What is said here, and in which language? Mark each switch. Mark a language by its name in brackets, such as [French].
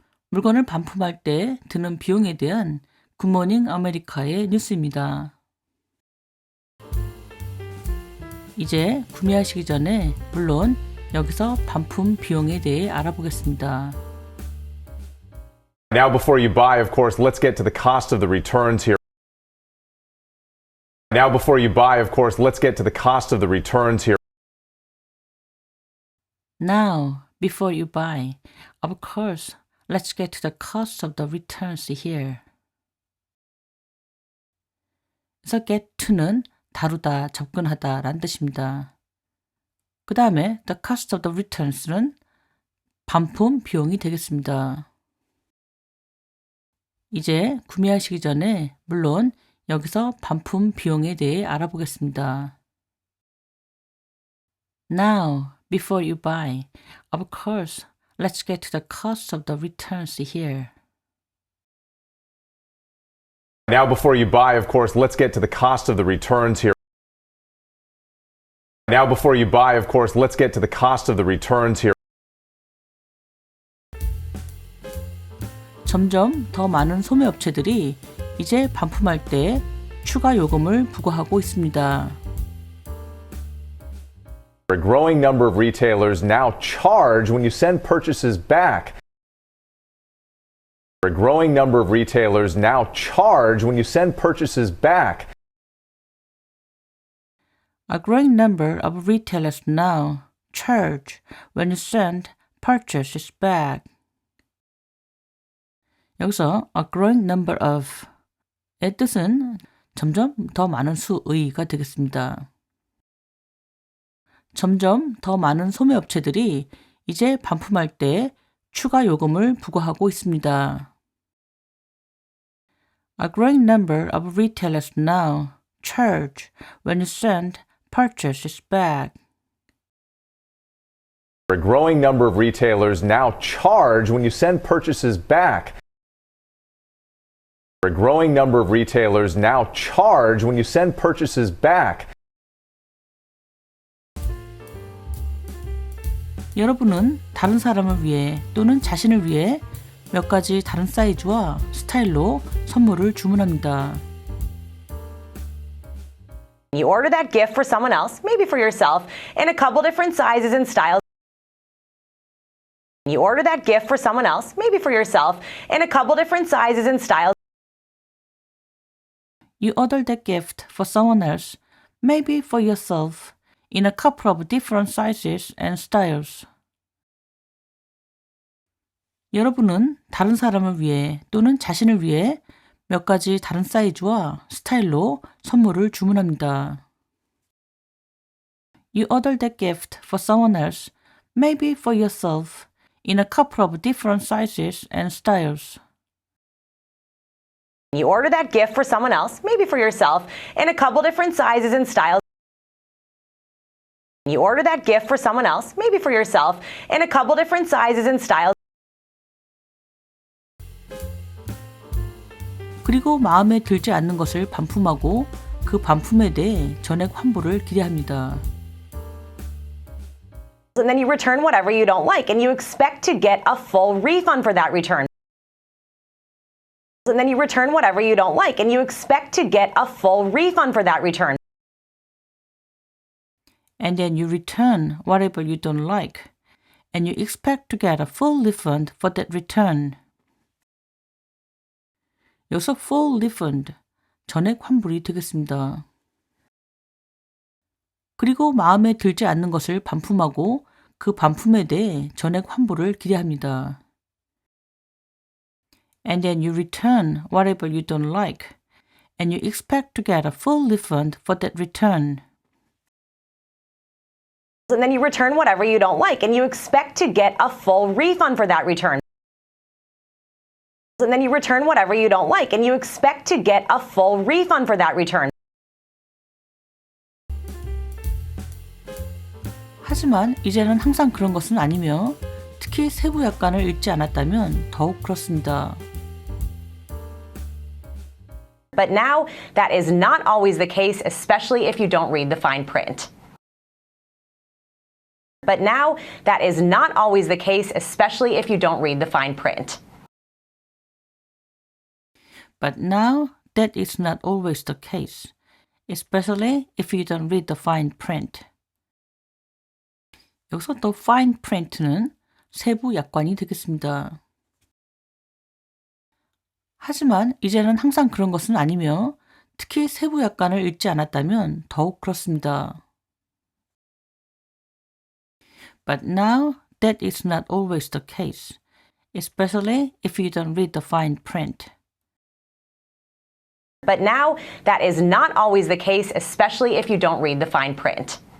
[Korean] 물건을 반품할 때 드는 비용에 대한 굿모닝 아메리카의 뉴스입니다. 이제 구매하시기 전에 물론 여기서 반품 비용에 대해 알아보겠습니다. [English] Now, before you buy, of course, let's get to the cost of the returns here. Now, before you buy, of course, let's get to the cost of the returns here. Now, before you buy, of course, let's get to the cost of the returns here. [Korean] 그래서 [English] get to [Korean] 는 다루다, 접근하다 라는 뜻입니다. 그 다음에 [English] the cost of the returns [Korean] 는 반품 비용이 되겠습니다. 이제 구매하시기 전에 물론 여기서 반품 비용에 대해 알아보겠습니다. [English] Now, before you buy, of course, let's get to the cost of the returns here. Now, before you buy, of course, let's get to the cost of the returns here. Now, before you buy, of course, let's get to the cost of the returns here. [Korean] 점점 더 많은 소매업체들이 이제 반품할 때 추가 요금을 부과하고 있습니다. [English] A growing number of retailers now charge when you send purchases back. A growing number of retailers now charge when you send purchases back. A growing number of retailers now charge when you send purchases back. [Korean] 여기서 [English] a growing number of [Korean] 의 뜻은 점점 더 많은 수의가 되겠습니다. 점점 더 많은 소매업체들이 이제 반품할 때 추가 요금을 부과하고 있습니다. [English] A growing number of retailers now charge when you send purchases back. A growing number of retailers now charge when you send purchases back. A growing number of retailers now charge when you send purchases back. [Korean] 여러분은 다른 사람을 위해 또는 자신을 위해 몇 가지 다른 사이즈와 스타일로 선물을 주문합니다. [English] You order that gift for someone else, maybe for yourself, in a couple different sizes and styles. You order that gift for someone else, maybe for yourself, in a couple different sizes and styles. You order that gift for someone else, maybe for yourself, in a couple of different sizes and styles. [Korean] 여러분은 다른 사람을 위해 또는 자신을 위해 몇 가지 다른 사이즈와 스타일로 선물을 주문합니다. [English] You order that gift for someone else, maybe for yourself, in a couple of different sizes and styles. You order that gift for someone else, maybe for yourself, in a couple different sizes and styles. You order that gift for someone else, maybe for yourself, in a couple different sizes and styles. [Korean] 그리고 마음에 들지 않는 것을 반품하고 그 반품에 대해 전액 환불을 기대합니다. [English] And then you return whatever you don't like, and you expect to get a full refund for that return. And then you return whatever you don't like, and you expect to get a full refund for that return. And then you return whatever you don't like, and you expect to get a full refund for that return. [Korean] 여기서 [English] full refund, [Korean] 전액 환불이 되겠습니다. 그리고 마음에 들지 않는 것을 반품하고 그 반품에 대해 전액 환불을 기대합니다. [English] And then you return whatever you don't like, and you expect to get a full refund for that return. And then you return whatever you don't like, and you expect to get a full refund for that return. And then you return whatever you don't like, and you expect to get a full refund for that return. [Korean] 하지만 이제는 항상 그런 것은 아니며 특히 세부 약관을 읽지 않았다면 더욱 그렇습니다. [English] But now, that is not always the case, especially if you don't read the fine print. But now, that is not always the case, especially if you don't read the fine print. But now that is not always the case, especially if you don't read the fine print. [Korean] 여기서 또 [English] fine print [Korean] 는 세부 약관이 되겠습니다. 하지만 이제는 항상 그런 것은 아니며 특히 세부 약관을 읽지 않았다면 더욱 그렇습니다. [English] But now that is not always the case, especially if you don't read the fine print. But now, that is not always the case, especially if you don't read the fine print.